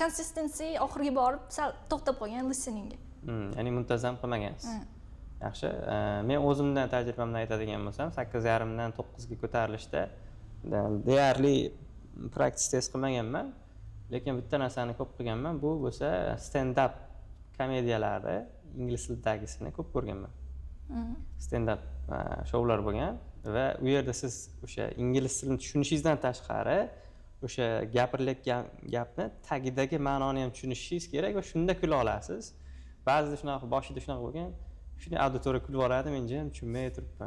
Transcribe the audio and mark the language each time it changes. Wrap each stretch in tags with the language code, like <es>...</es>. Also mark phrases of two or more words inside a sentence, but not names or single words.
<uz>Consistency oxirgi borib sal to'xtab qolgan listeningga. Ya'ni muntazam qilmagansiz. Yaxshi. Men o'zimdan tajribamdan aytadigan bo'lsam, 8,5 dan 9 ga ko'tarilishda deyarli</uz> <en>practice test</en> <uz>qilmaganman, lekin bitta narsani ko'p qilganman, bu bo'lsa stand-up komediyalari, ingliz tilidagisini ko'p ko'rganman. Stand-up shoular bo'lgan va u yerda siz o'sha ingliz tilini tushunishingizdan tashqari o'sha gapirilayotgan gapni tagidagi ma'noni ham tushunishingiz kerak va shunda kula olasiz. Ba'zida shunaqa boshida shunaqa bo'lgan, shuni auditoriya kulib yuboradi, men jim tushunmay turibman.</uz>